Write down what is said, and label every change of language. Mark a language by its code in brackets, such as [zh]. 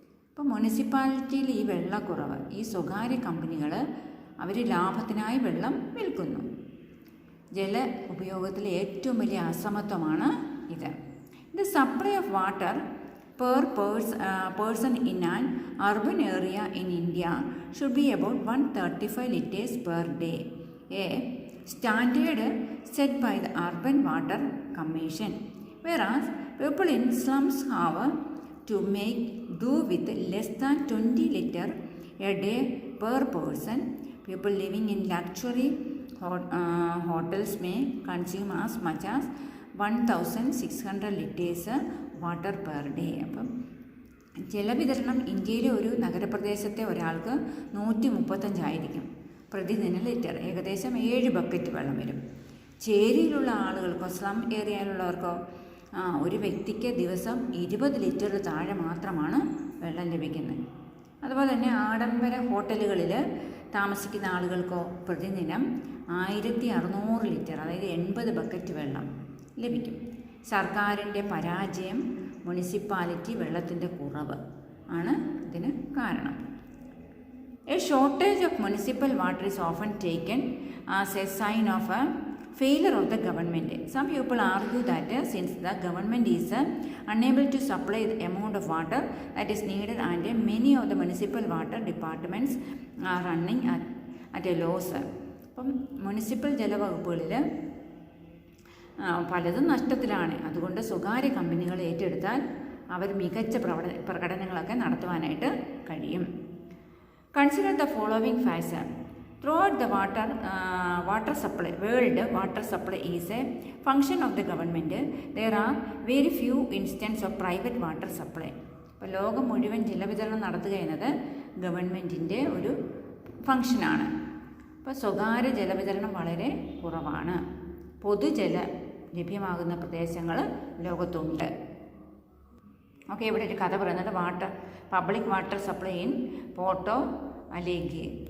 [ml] ഇപ്പോൾ മുനിസിപ്പാലിറ്റിയിൽ ഈ വെള്ളക്കുറവ്, ഈ സ്വകാര്യ കമ്പനികൾ അവർ ലാഭത്തിനായി വെള്ളം വിൽക്കുന്നു. ജല ഉപയോഗത്തിലെ ഏറ്റവും വലിയ അസമത്വമാണ് ഇത്. [en] The supply of water per person in an urban area in India should be about 135 liters per day, a standard set by the Urban Water Commission, whereas people in slums have to make do with less than 20 liters a day per person. People living in luxury hotels may consume as much as 1600 liters water per day. [ml] അപ്പം ജലവിതരണം ഇന്ത്യയിലെ ഒരു നഗരപ്രദേശത്തെ ഒരാൾക്ക് 135 പ്രതിദിന litre, ഏകദേശം 7 bucket വെള്ളം വരും. ചേരിയിലുള്ള ആളുകൾക്കോ slum ഏരിയയിലുള്ളവർക്കോ ഒരു വ്യക്തിക്ക് ദിവസം 20 ലിറ്റർ താഴെ മാത്രമാണ് വെള്ളം ലഭിക്കുന്നത്. അതുപോലെ തന്നെ ആഡംബര ഹോട്ടലുകളിൽ താമസിക്കുന്ന ആളുകൾക്കോ പ്രതിദിനം 1600 ലിറ്റർ, അതായത് 80 ബക്കറ്റ് വെള്ളം ലഭിക്കും. സർക്കാരിൻ്റെ പരാജയം, മുനിസിപ്പാലിറ്റി വെള്ളത്തിൻ്റെ കുറവ് ആണ് ഇതിന് കാരണം. [en] A shortage of municipal water is often taken as a sign of a failure of the government. Some people argue that since the government is unable to supply the amount of water that is needed, and many of the municipal water departments are running at a loss. [ml] അപ്പം municipal ജലവകുപ്പുകളിൽ പലതും നഷ്ടത്തിലാണ്. അതുകൊണ്ട് സ്വകാര്യ കമ്പനികൾ ഏറ്റെടുത്താൽ അവർ മികച്ച പ്രകടനങ്ങളൊക്കെ നടത്തുവാനായിട്ട് കഴിയും. [en] Consider the following facts. Throughout the water supply, world water supply is a function of the government. There are very few instances of private water supply. [ml] അപ്പോൾ ലോകം മുഴുവൻ ജലവിതരണം നടത്തുക എന്നത് ഗവൺമെൻറ്റിൻ്റെ ഒരു ഫങ്ഷനാണ്. അപ്പോൾ സ്വകാര്യ ജലവിതരണം വളരെ കുറവാണ്. പൊതുജല ലഭ്യമാകുന്ന പ്രദേശങ്ങൾ ലോകത്തുണ്ട്. ഓക്കെ, ഇവിടെ ഒരു കഥ പറയുന്നത് [en] public water supply in [ml] Porto അലേഗ്രെ.